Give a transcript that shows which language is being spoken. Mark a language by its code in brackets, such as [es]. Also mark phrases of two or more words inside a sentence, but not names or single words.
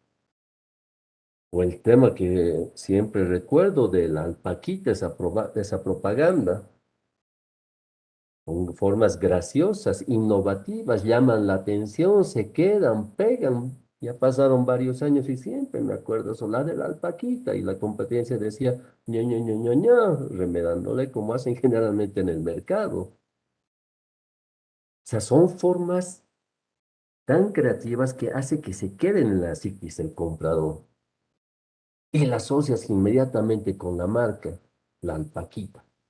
[es] O el tema que siempre recuerdo de la alpaquita, esa propaganda, con formas graciosas, innovativas, llaman la atención, se quedan, pegan. Ya pasaron varios años y siempre me acuerdo sonar de la alpaquita y la competencia decía ña, ña, ña, ña, ña, remedándole como hacen generalmente en el mercado. O sea, son formas tan creativas que hace que se queden en la psiquis del comprador y la asocias inmediatamente con la marca, la alpaquita.